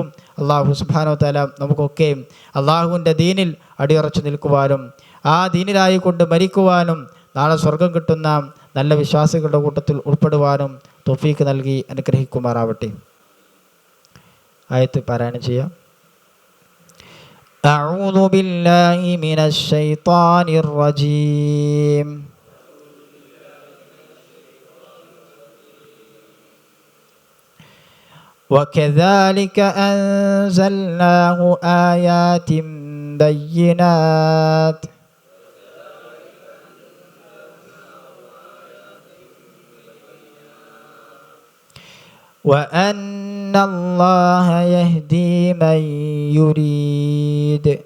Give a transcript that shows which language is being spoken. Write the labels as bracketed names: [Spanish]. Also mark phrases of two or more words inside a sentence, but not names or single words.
[Arabic] الله سبحانه وتعالى [Malayalam] നമുക്കൊക്കെ അള്ളാഹുവിൻ്റെ ദീനിൽ അടിയുറച്ചു നിൽക്കുവാനും ആ ദീനിലായി കൊണ്ട് മരിക്കുവാനും നാളെ സ്വർഗം കിട്ടുന്ന നല്ല വിശ്വാസികളുടെ കൂട്ടത്തിൽ ഉൾപ്പെടുവാനും തൗഫീഖ് നൽകി അനുഗ്രഹിക്കുമാറാവട്ടെ. ആയത്ത് പാരായണം ചെയ്യാം. [Arabic] أعوذ بالله من الشيطان الرجيم. وكذلك أنزلناه آيات بينات وأن الله يهدي من يريد